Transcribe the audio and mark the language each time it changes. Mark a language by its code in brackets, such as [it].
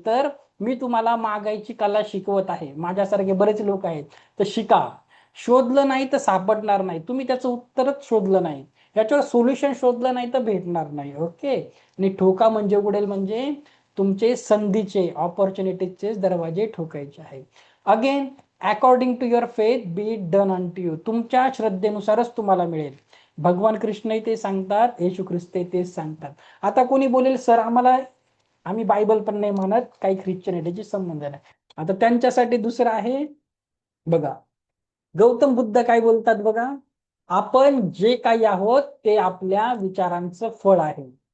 [mr] तर मी तुम्हाला मागायची कला शिकवत आहे. माझ्यासारखे बरेच लोक आहेत, तर शिका. शोधलं नाही तर सापडणार नाही. तुम्ही त्याचं उत्तरच शोधलं नाही, याच्यावर सोल्युशन शोधलं नाही तर भेटणार नाही. ओके. आणि ठोका म्हणजे उघडेल, म्हणजे तुमचे संधीचे, ऑपॉर्च्युनिटीचे दरवाजे ठोकायचे आहेत. [en] Again, according to your faith be it done unto you. [mr] तुमच्या श्रद्धेनुसारच तुम्हाला मिळेल. भगवान कृष्णही ते सांगतात, येशू ख्रिस्त तेच सांगतात. आता कोणी बोलेल, सर आम्ही बायबल पण नाही म्हणत, काही ख्रिश्चनिटीची संबंध नाही. आता त्यांच्यासाठी दुसरं आहे बघा. गौतम बुद्ध काय बोलतात बघा, आपण जे काही आहोत ते आपल्या विचारांचं फळ आहे.